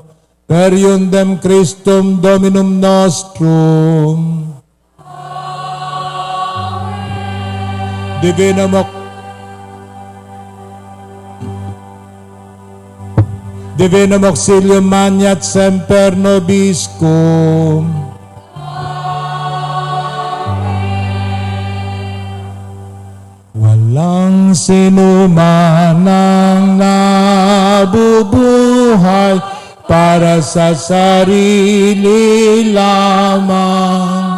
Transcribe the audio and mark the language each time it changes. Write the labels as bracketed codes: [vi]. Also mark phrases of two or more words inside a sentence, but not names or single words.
[la] Per iundem Christum Dominum nostrum. Divinum Divinum auxilium magnat semper nobiscum. [tl] Walang sinuman ang nabubuhay para sa sarili lamang.